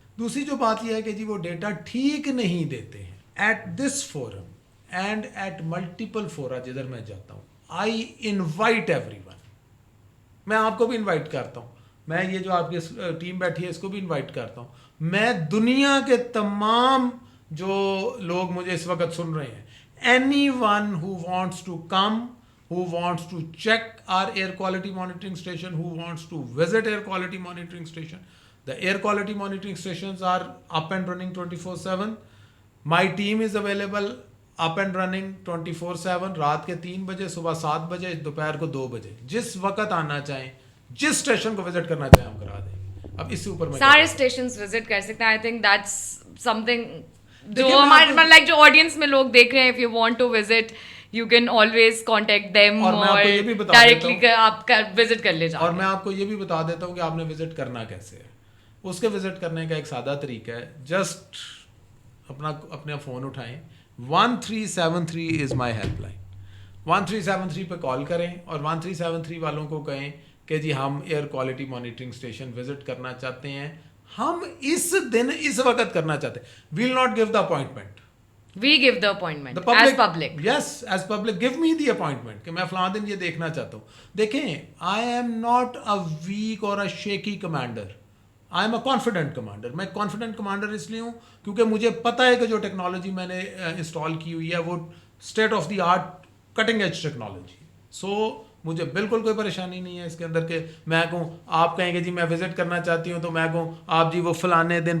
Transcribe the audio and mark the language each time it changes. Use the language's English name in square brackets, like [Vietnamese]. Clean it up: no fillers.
[Urdu] دوسری جو بات یہ ہے کہ جی وہ ڈیٹا ٹھیک نہیں دیتے ہیں. [English] at this forum and at multiple fora [Urdu] جدھر میں جاتا ہوں, [English] I invite everyone, [Urdu] میں آپ کو بھی انوائٹ کرتا ہوں, میں یہ جو آپ کی ٹیم بیٹھی ہے اس کو بھی انوائٹ کرتا ہوں, میں دنیا کے تمام جو لوگ مجھے اس وقت سن رہے ہیں, [English] Anyone who wants to come, who wants to check our air quality monitoring station, who wants to visit air quality monitoring station. The air quality monitoring stations are up and running 24/7. My team is available up and running 24/7. [Urdu] رات کے 3 بجے, صبح 7 بجے, دوپہر کو 2 بجے, جس وقت آنا چاہیں, جس اسٹیشن کو وزٹ کرنا چاہیں ہم کرا دیں گے. اب اس سے اوپر میں سارے اسٹیشنز وزٹ کر سکتے ہیں. [English] I think that's something [Urdu] جو ہمارے لائک جو آڈینس میں لوگ دیکھ رہے ہیں, [English] if you want to visit you can always contact them [Urdu] اور directly آپ visit کر لے جائیں. اور میں آپ کو یہ بھی بتا دیتا ہوں کہ آپ نے وزٹ کرنا کیسے ہے. اس کے وزٹ کرنے کا ایک سادہ طریقہ ہے, جسٹ اپنا فون اٹھائیں, 1373 [English] is my helpline, [Urdu] 1373 پہ کال کریں اور 1373 والوں کو کہیں کہ جی ہم air quality monitoring station visit کرنا چاہتے ہیں, ہم اس دن اس وقت کرنا چاہتے ہیں. [English] We'll not give the appointment, We give the appointment The public, as public. yes, as public, give me the appointment [Urdu] کہ میں فلاں دن یہ دیکھنا چاہتا ہوں. [English] دیکھیں, I am not a weak or a shaky commander. I am a confident commander. [Urdu] میں confident commander اس لیے ہوں کیونکہ مجھے پتہ ہے کہ جو ٹیکنالوجی میں نے انسٹال کی ہوئی ہے وہ state of the art cutting edge technology. سو مجھے بالکل کوئی پریشانی نہیں ہے اس کے اندر کہ میں کہوں, آپ کہیں گے جی میں وزٹ کرنا چاہتی ہوں تو میں کہوں آپ جی وہ فلانے دن